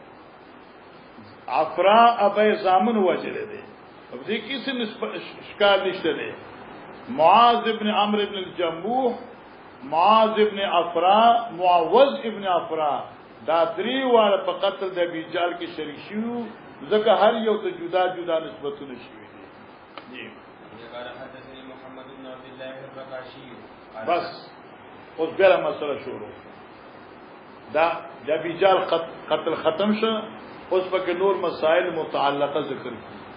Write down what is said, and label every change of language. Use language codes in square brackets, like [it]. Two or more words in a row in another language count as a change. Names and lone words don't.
[ps] افرا ابي زامن وجل دي او دې کیسه اشکال نشته دي معاذ ابن عمرو ابن الجموح معاذ ابن افرا معوذ ابن افرا دا درې واړه په قتل د ابي جهل کې شریک شو ځکه هر یو ته جدا جدا نسبتونه شوي دي جی [ar] قال حدثني محمد بن عبد الله الرقاشي [ps] بس اوس بیا مسله شروع دا د ابي جهل قتل ختم شو اوس پکې نور مسائل متعلقه ذکر کی